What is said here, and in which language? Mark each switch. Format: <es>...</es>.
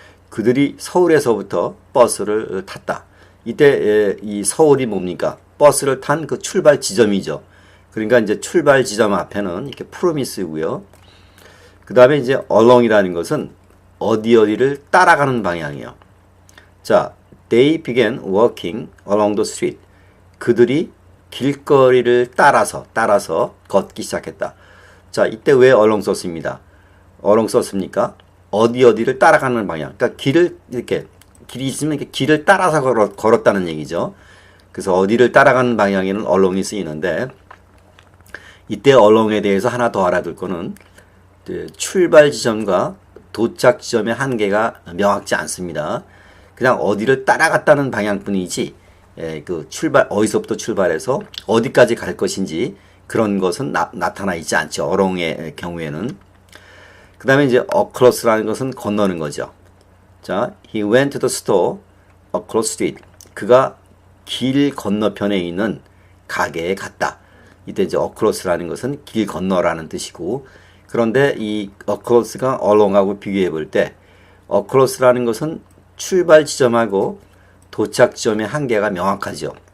<ko>그들이 서울에서부터 버스를 탔다. 이때 이 서울이 뭡니까? 버스를 탄 그 출발 지점이죠. 그러니까 이제 출발 지점 앞에는 이렇게 프롬이 쓰고요. 그 다음에 이제 along이라는 것은 어디를 따라가는 방향이에요.</ko> <en>자, they began walking along the street.</en> <ko>그들이 길거리를 따라서 걷기 시작했다. 자, 이때 왜 along 썼습니다. along 썼습니까? 어디를 따라가는 방향. 그러니까 길을 이렇게 길이 있으면 이렇게 길을 따라서 걸었다는 얘기죠. 그래서 어디를 따라가는 방향에는 along이 쓰이는데, 이때 along에 대해서 하나 더 알아둘 거는 출발 지점과 도착 지점의 한계가 명확지 않습니다. 그냥 어디를 따라갔다는 방향뿐이지, 그 어디서부터 출발해서 어디까지 갈 것인지 그런 것은 나타나 있지 않죠. along의 경우에는. 그 다음에 이제 across라는 것은 건너는 거죠.</ko> <en>자, he went to the store across street.</en> <ko>그가 길 건너편에 있는 가게에 갔다. 이때 이제 across라는 것은 길 건너라는 뜻이고, 그런데 이 across가 along하고 비교해 볼 때 across라는 것은 출발 지점하고 도착 지점의 한계가 명확하죠.</ko>